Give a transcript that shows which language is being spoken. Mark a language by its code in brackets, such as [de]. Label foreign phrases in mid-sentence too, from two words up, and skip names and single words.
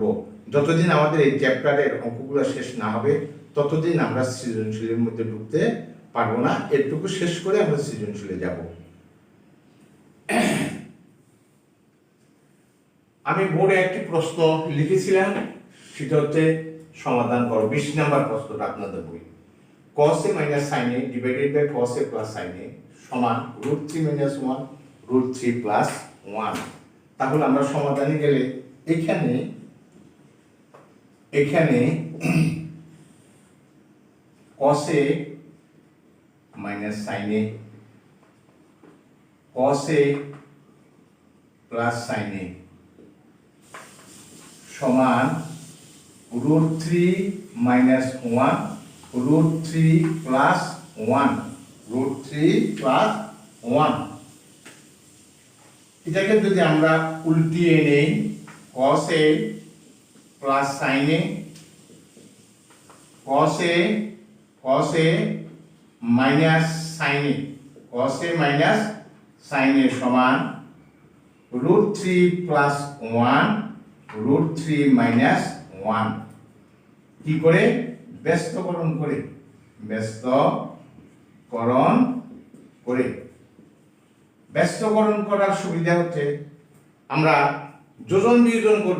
[bn] যতদিন আমাদের এই চ্যাপ্টারের অঙ্কগুলো শেষ না হবে ততদিন আমরা সৃজনশীলের মধ্যে ঢুকতে পারবো না। এটুকু শেষ করে আমরা সৃজনশীলে যাব। আমি বোর্ডে একটি প্রশ্ন লিখেছিলাম, সেটা হচ্ছে সমাধান করো। 20 নম্বর প্রশ্নটা আপনাদের বই। [en] cos a minus sin a divided by cos a plus sin a সমান √3 minus 1 √3 plus 1। [bn] তাহলে আমরা সমাধানে গেলে এখানে [en] cos a minus sin a cos a plus sin a সমান √3 minus 1 √3 plus 1 √3 plus 1। [bn] এটাকে যদি আমরা উল্টিয়ে নেই, [en] cos a plus sin a cos a minus sin a cos a minus sin a সমান √3 plus 1 √3 minus 1। [bn] কি করে? ব্যস্তকরণ করার সুবিধা হচ্ছে আমরা যোজন বিয়োজন করব।